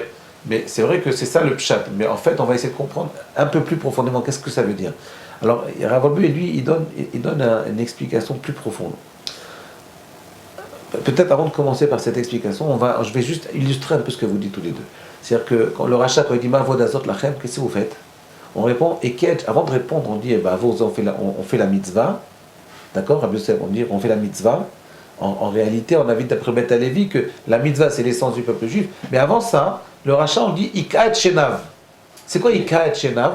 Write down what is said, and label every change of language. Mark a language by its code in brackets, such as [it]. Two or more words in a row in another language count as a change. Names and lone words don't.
[fr] Mais c'est vrai que c'est ça le pshat. Mais en fait, on va essayer de comprendre un peu plus profondément qu'est-ce que ça veut dire. Alors, Rav Wolbe, lui, il donne une explication plus profonde. Peut-être avant de commencer par cette explication, je vais juste illustrer un peu ce que vous dites tous les deux. C'est-à-dire que quand le rachat, quand il dit [he] Ma'avod azot lachem, [fr] qu'est-ce que vous faites? On répond, avant de répondre, on dit, on fait la mitzvah. D'accord, Rabbi Yosef, on dit, on fait la mitzvah. En réalité, on a vu d'après Beth Halevi que la mitzvah, c'est l'essence du peuple juif. Mais avant ça, le rachat, on dit [he] Ika et Shenav. [fr] C'est quoi [he] Ika et Shenav?